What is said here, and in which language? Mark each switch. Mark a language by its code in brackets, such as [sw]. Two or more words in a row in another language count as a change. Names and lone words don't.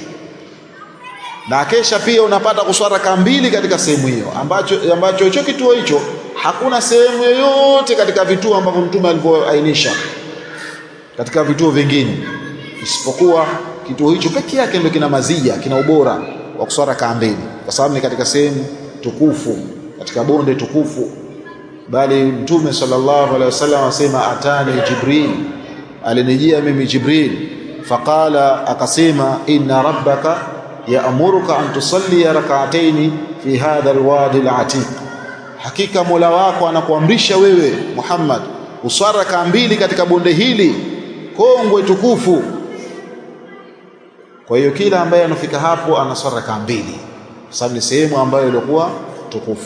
[sw] Na kesha pia unapata kuswara kambili katika sehemu hiyo, ambacho hicho kituo hicho hakuna sehemu yoyote katika vituo ambavyo mtume alivyoainisha katika vituo vingine, isipokuwa kituo hicho pekee yake ndio kina mazija, kina ubora wa kuswara kambili, kwa sababu ni katika sehemu tukufu, katika bonde tukufu. Bali mtume [ar] صلى الله عليه وسلم [sw] asema, [ar] أتاني جبريل, [sw] alinijia mimi Jibril, faqala, akasema, [ar] إن ربك يأمرك أن تصلي ركعتين في هذا الوادي العتيق, [sw] hakika Mola wako anakuamrisha wewe Muhammad uswara raka mbili katika bonde hili kongwe tukufu. Kwa hiyo kila ambaye anafika hapo anaswali rakaa 2, kwa sababu ni sehemu ambayo ilikuwa tukufu.